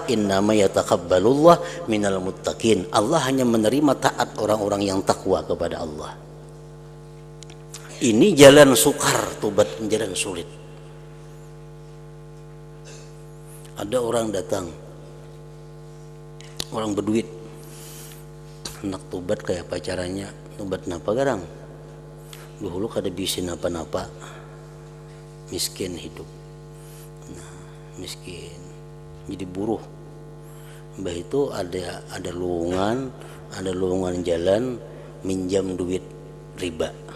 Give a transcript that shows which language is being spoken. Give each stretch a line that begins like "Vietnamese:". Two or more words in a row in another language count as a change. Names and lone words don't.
Arabic: إنما يتقبل الله من المتقين.
Indonesian: Allah hanya menerima taat orang-orang yang takwa kepada Allah. Ini jalan sukar, tobat jalan sulit. Ada orang datang, orang berduit, hendak tobat kayak apa caranya?
Banjar: Tobat napa garang? Dahulu kada bisa napa-napa, miskin hidup.
Indonesian: Nah, miskin. Jadi buruh. Mbah itu ada lowongan jalan minjam duit riba.